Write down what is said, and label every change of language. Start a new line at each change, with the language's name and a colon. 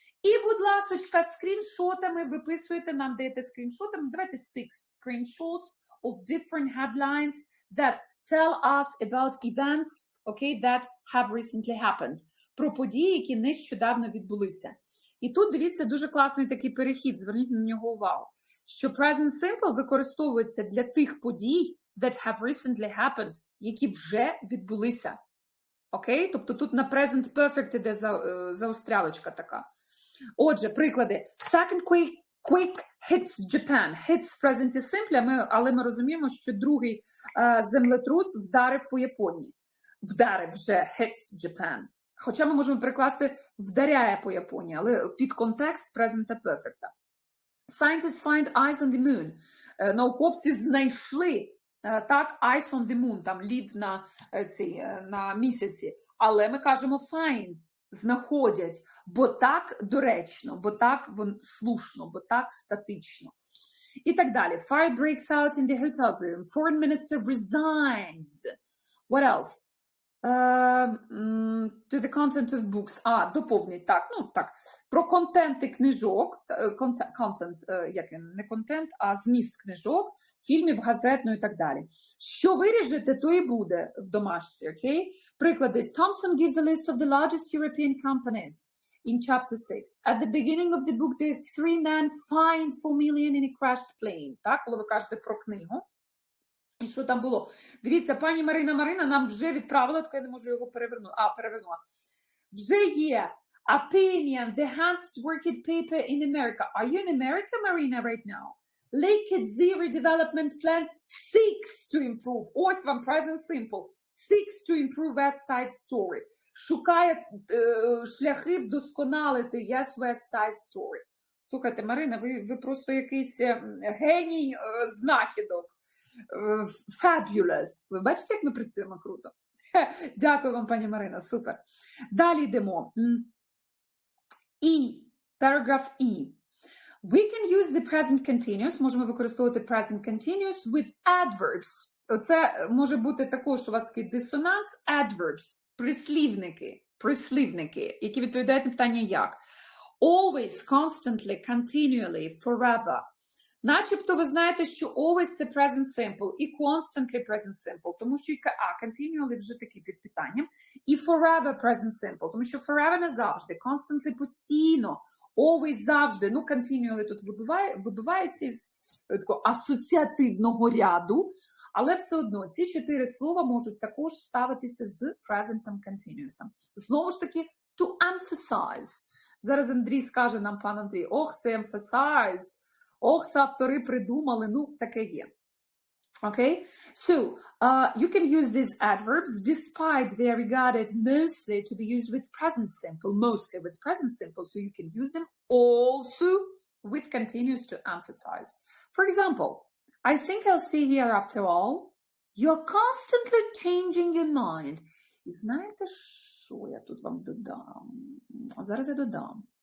Ukrainian: І, будь ласочка, скріншотами виписуєте, нам даєте скріншотами, давайте
English: 6 screenshots of different headlines that tell us about events, okay, that have recently happened.
Ukrainian: Про події, які нещодавно відбулися. І тут, дивіться, дуже класний такий перехід, зверніть на нього увагу, що present simple використовується для тих подій,
English: that have recently happened,
Ukrainian: які вже відбулися. Окей? Тобто тут на present perfect іде заострялочка така. Отже, приклади.
English: Second quick hits Japan.
Ukrainian: Hits в present simple, але ми розуміємо, що другий землетрус вдарив по Японії. Вдарив вже
English: hits Japan.
Ukrainian: Хоча ми можемо прикласти вдаряє по Японії, але під контекст present perfect.
English: Scientists find ice on the moon.
Ukrainian: Науковці знайшли так,
English: ice on the moon,
Ukrainian: там лід на місяці. Але ми кажемо find, знаходять, бо так доречно, бо так слушно, бо так статично. І так далі.
English: Fire breaks out in the hotel room. Foreign minister resigns. What else? To the content of books.
Ukrainian: Доповніть, так, ну так. Про контенти книжок, контент, як він, не контент, а зміст книжок, фільмів, газетну і так далі. Що виріжете, то і буде в домашці, окей? Приклади.
English: Thompson gives a list of the largest European companies in chapter 6. At the beginning of the book, the 3 men fined $4 million in a crashed plane.
Ukrainian: Так, коли ви кажете про книгу. І що там було? Дивіться, пані Марина нам вже відправила, так я не можу його перевернути. Перевернула. Вже є
English: opinion, the enhanced working paper in America. Are you in America, Marina, right now? Lake Zero Development Plan seeks to improve.
Ukrainian: Ось вам
English: present simple. Seeks to improve West Side Story.
Ukrainian: Шукає шляхи вдосконалити West Side Story. Слухайте, Марина, ви просто якийсь геній знахідок.
English: Fabulous.
Ukrainian: Ви бачите, як ми працюємо круто? Дякую вам, пані Марина, супер. Далі йдемо. Параграф E.
English: We can use the present continuous,
Ukrainian: можемо використовувати
English: present continuous with adverbs.
Ukrainian: Оце може бути також у вас такий дисонанс, adverbs, прислівники, які відповідають на питання як.
English: Always, constantly, continually, forever.
Ukrainian: Начебто ви знаєте, що always це present simple і constantly present simple, тому що continually вже такі під питанням, і forever present simple, тому що forever не завжди, constantly постійно, always завжди, ну continually тут вибивається із такого асоціативного ряду, але все одно ці 4 слова можуть також ставитися з present continuous. Знову ж таки, to emphasize. Зараз Андрій скаже нам, пан Андрій, це emphasize. Це автори придумали, ну, таке є.
English: Okay? So, you can use these adverbs despite they are regarded mostly to be used with present simple, so you can use them also with continuous to emphasize. For example, I think I'll stay here after all. You're constantly changing your mind.
Ukrainian: І знаєте, що я тут вам додам? Зараз я додам.